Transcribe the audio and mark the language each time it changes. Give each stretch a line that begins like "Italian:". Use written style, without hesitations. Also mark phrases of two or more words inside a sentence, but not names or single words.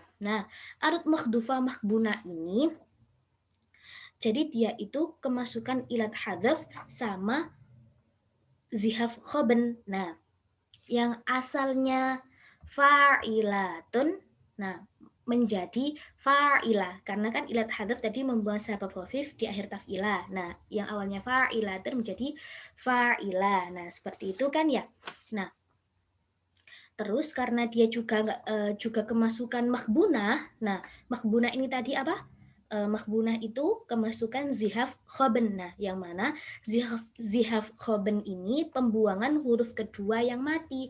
Indonesian: Nah, arut
Arabic: مخدوفة مخبونة
Indonesian: ini jadi dia itu kemasukan
Arabic: علة حذف
Indonesian: sama
Arabic: زحاف خبن.
Indonesian: Nah, yang asalnya fa'ilatun, nah menjadi fa'ilah karena kan
Arabic: علة حذف
Indonesian: tadi membuang
Arabic: سبب خفيف
Indonesian: di akhir taf'ilah. Nah, yang awalnya fa'ilatun menjadi fa'ilah. Nah, seperti itu kan ya. Nah, terus karena dia juga juga kemasukan makhbunah. Nah, makhbunah ini tadi apa? Makhbunah itu kemasukan
Arabic: زحاف خبن.
Indonesian: Nah, yang mana
Arabic: زحاف خبن
Indonesian: ini pembuangan huruf kedua yang mati.